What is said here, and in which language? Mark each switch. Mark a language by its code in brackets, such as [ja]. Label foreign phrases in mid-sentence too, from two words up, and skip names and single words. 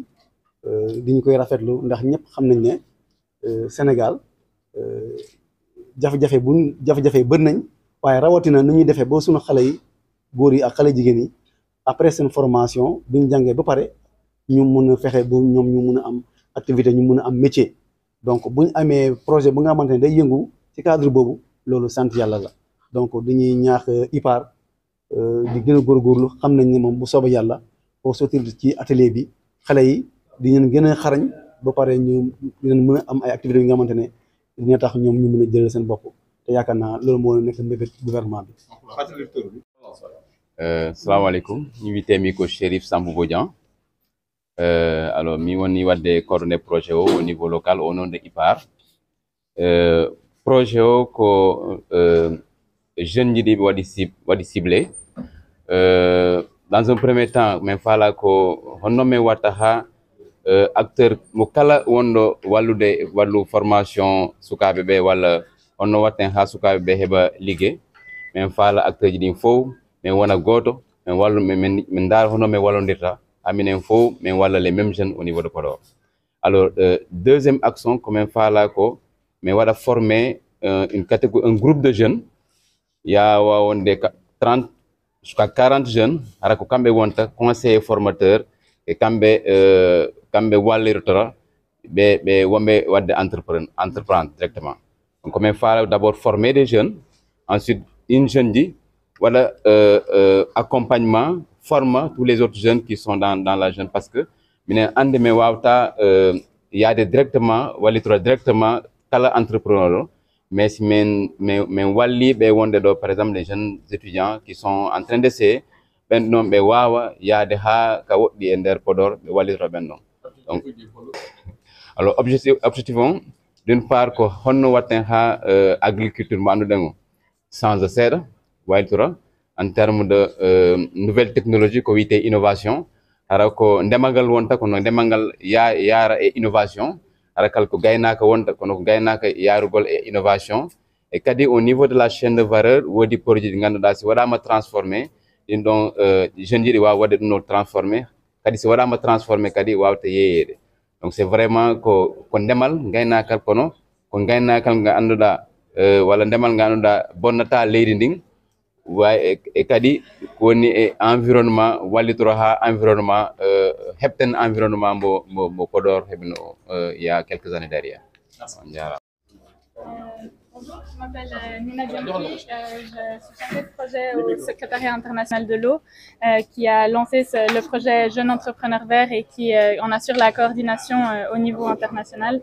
[wo] di ñu koy rafetlu ndax ñëpp xam nañ ne Sénégal jafe-jafe bëri nañ waaye rawatina nu ñuy defee ba suñu xale yi góor yi ak xale jigéen yi [fr] après cette formation [wo] bi ñu jàngee ba pare ñu mun a fexe bu ñoom ñu mun a am activité ñu mun a am métier donc bu ñu amee projet bu nga xamante ne day yëngu ci cadre boobu loolu sant yàlla la donc dañuy ñaax IPAR di gën a góorgóorlu xam nañ ne moom bu soobee yàlla [fr] au sortir [wo] ci atelier bi xale yi di leen gën a xarañ ba pare ñu dinañ mën a am ay activités yi nga xamante ne dina tax ñoom ñu mën a jël seen bopp te yaakaar naa loolu moo nekk mbébét gouvernement bi. salaamaaleykum ñu ngi tee [ff] mi ko Chérif Sambou Bodian alors mi woni wadde [fr] coordonné projet [ff] o [fr] au niveau local au nom de IPAR [ff] projet o ko jeune ji ɗi waɗi ciblé [fr] dans un premier temps [ff] min faala ko honno min watta ha acteur mo kala wonɗo wallu formation sukaɓe ɓe walla honno watten ha sukaɓe ɓe heɓa ligguey min faala acteur ji ɗin fof min wona goto min wallu min daara hono min wallodirta haminen fof min walla [fr] les mêmes jeunes au niveau de Podor. Alors deuxième action [ff] ko min faala ko min waɗa [fr] former un groupe de jeunes [ff] ya wawonde 30 [fr] jusqu'à 40 jeunes [ff] hara ko kamɓe wonta [fr] conseiller formateur [ff] e kamɓe wallirtora ɓe wonɓe wadde [fr] entreprendre directement. Donc [ff] min faala [fr] d'abord former des jeunes, ensuite une jeune ji voilà accompagnement forme tous les autres jeunes qui sont dans la jeune parce que [ff] minen ande min wawta yaade [fr] directement wallitora directement kala entrepreneur mais si [ff] min walli ɓe wonde ɗo [fr] par exemple les jeunes étudiants qui sont en train d'essayer [ff] ɓen ɗon ɓe wawa yaade ha ka woɗɗi e nder Podor ɓe wallitora ɓen ɗon. [fr] Donc alors objectif [ff] on [fr] d'une part [ff] ko honno watten ha agriculture mo anduɗen o change seeɗa waylitora [fr] en termes de nouvelle technologie [ff] ko wiyete innovation hara ko ndemalngal wonta kono ndemalngal yaara e innovation hara kala ko gaynaka wonta kono ko gaynaka yarugol e innovation et kadi [fr] au niveau de la chaîne de valeur [ff] woodi produit ɗi ganduɗa si waɗama transformé ɗin ɗon jeunes ji ɗi wawa wadde ɗum no transformé kadi si waɗama transformé kadi wawta yeeyede. [fr] Donc c'est vraiment [ff] ko ndemal gaynakal kono ko gaynakal nga anduɗa walla ndemal nga anduɗa bonnata leydi ndin way e kadi woni e environnement wallitoro ha environnement hebten environnement mo Podor heɓino [fr] il y a quelques années derrière. Bonjour, je m'appelle Nina Diampi, je suis chargée de projet au secrétariat international de l'eau qui a lancé le projet Jeunes Entrepreneurs Verts et qui en assure la coordination au niveau international.